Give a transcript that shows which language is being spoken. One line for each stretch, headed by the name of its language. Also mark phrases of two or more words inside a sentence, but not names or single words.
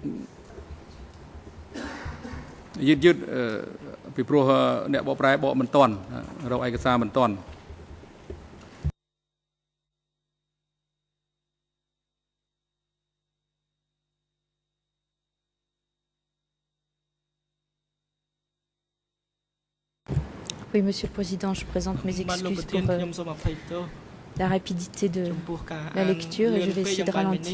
Khmer: ពីព្រោះអ្នកបកប្រែបកមិនទាន់រកឯកសារមិនទាន់
French: Oui, Monsieur le Président, je présente mes excuses pour la rapidité de la lecture et je vais essayer de ralentir.